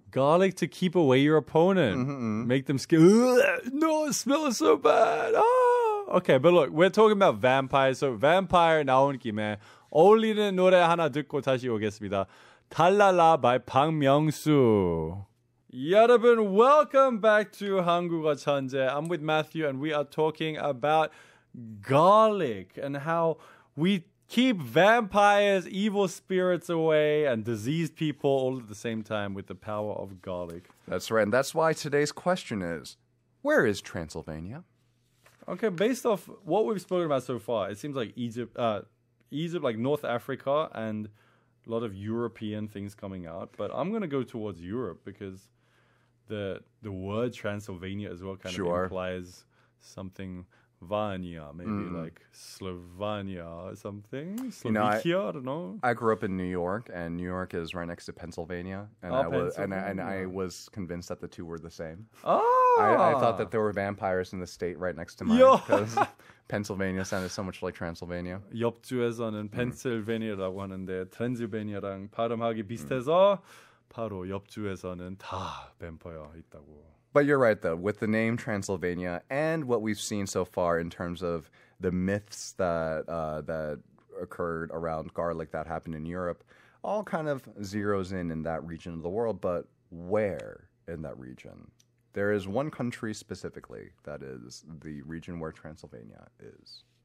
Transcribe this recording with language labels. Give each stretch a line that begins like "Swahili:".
English: Garlic to keep away your opponent. Make them scared. No, it smells so bad. Okay, but look, we're talking about vampires.
Korean: So vampire 나온 김에 어울리는 노래 하나 듣고 다시 오겠습니다. 달랄라 by 박명수. 여러분,
English: welcome back to 한국어천재. I'm with Matthew, and we are talking about garlic and how we keep vampires, evil spirits away, and diseased people all at the same time with the power of garlic. That's right. And that's why today's question is, where is Transylvania? Okay, based off what we've spoken about so far, it seems like Egypt, like North Africa, and a lot of European things coming out. But I'm gonna go towards Europe because the word Transylvania as well kind of implies something Vania, maybe like Slovenia or something. Slovakia, I don't know. I grew up in New York, and New York is right next to Pennsylvania, and I was convinced that the two were the same. Oh, I thought that there were vampires in the state right next to mine because Pennsylvania sounded so much like Transylvania.
Korean: 옆주에서는 펜실베니아라고 하는데 트랜실베니아랑 발음하기 비슷해서 바로 옆주에서는 다 뱀파이어 있다고.
English: But you're right, though, with the name Transylvania and what we've seen so far in terms of the myths that occurred around garlic that happened in Europe, all kind of zeroes in that region of the world. But where in that region? There is one country specifically that is the region where Transylvania is.